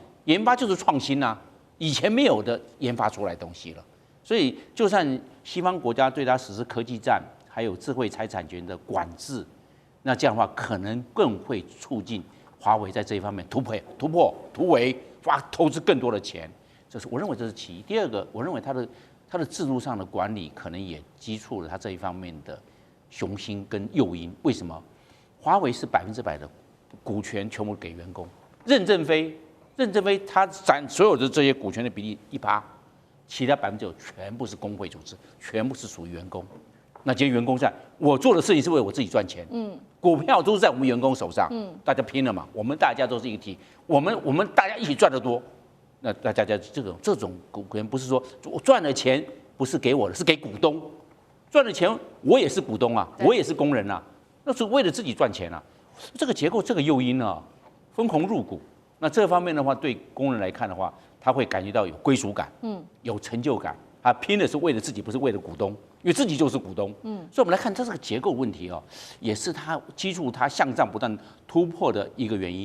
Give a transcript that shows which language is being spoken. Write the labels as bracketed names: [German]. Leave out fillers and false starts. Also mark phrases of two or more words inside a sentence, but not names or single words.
[Chinese] 研發就是創新啊，以前沒有的研發出來東西了。所以，就算西方國家對它實施科技戰，還有智慧財產權的管制，那這樣的話可能更會促進華為在這一方面突圍，投資更多的錢。我認為這是其一。第二個，我認為它的制度上的管理可能也激促了它這一方面的雄心跟誘因。為什麼？華為是100%的股權全部給員工，任正非他佔所有的這些股權的比例1%，其他9%全部是工會組織，全部是屬於員工。那今天員工在，我做的事情是為我自己賺錢，股票都是在我們員工手上，大家拼了嘛，我們大家都是一个体，我們大家一起賺得多，那大家這種股權不是說我賺了錢不是給我的，是給股東。賺了錢，我也是股東啊，我也是工人啊，那是為了自己賺錢啊。這個結構，這個誘因啊，分紅入股。那這方面的話，對工人來看的話，他會感覺到有歸屬感，有成就感。他拼的是為了自己，不是為了股東，因為自己就是股東。所以我們來看，這是個結構問題哦，也是他基礎他向上不斷突破的一個原因。